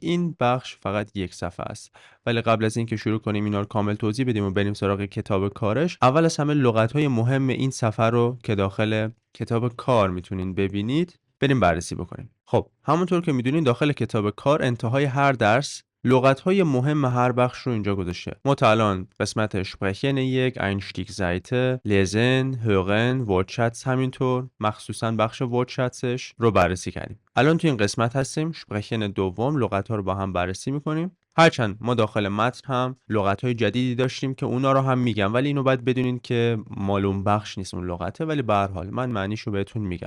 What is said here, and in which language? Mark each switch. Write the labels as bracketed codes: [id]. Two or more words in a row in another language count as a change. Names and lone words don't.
[fa] این بخش فقط یک صفحه است، ولی قبل از اینکه شروع کنیم اینا رو کامل توضیح بدیم و بریم سراغ کتاب کارش، اول از همه لغت‌های مهم این صفحه رو که داخل کتاب کار میتونین ببینید بریم بررسی بکنیم. خب همونطور که میدونین داخل کتاب کار انتهای هر درس لغت‌های مهم هر بخش رو اینجا گذاشته. ما تا الان قسمت [de] sprechen 1، Einstiegsseite، lesen، hören، Wortschatz [fa] همینطور مخصوصاً بخش Wortschatzش رو بررسی کردیم. الان تو این قسمت هستیم sprechen دوم، لغت‌ها رو با هم بررسی می‌کنیم. هرچند ما داخل متن هم لغت‌های جدیدی داشتیم که اونا رو هم میگم، ولی اینو باید بدونین که مالون بخش نیست اون لغته، ولی به هر حال من معنیشو بهتون میگم.